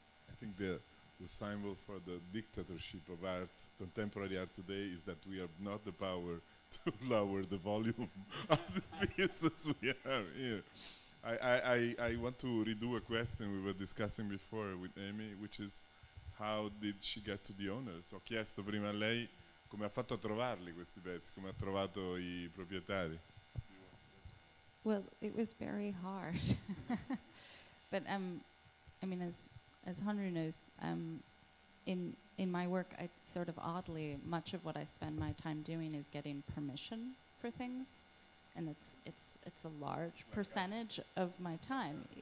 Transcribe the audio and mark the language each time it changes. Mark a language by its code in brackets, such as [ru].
[en] I think the symbol for the dictatorship of art, contemporary art today, is that we have not the power to lower the volume of the pieces we have here. I want to redo a question we were discussing before with Amie, which is, how did she get to the owners? [it] Ho chiesto prima a lei come ha fatto a trovarli questi pezzi, come ha trovato I proprietari. [en] Well, it was very hard. But I mean, as Hanru knows, in my work, I sort of oddly, much of what I spend my time doing is getting permission for things, and it's a large percentage of my time.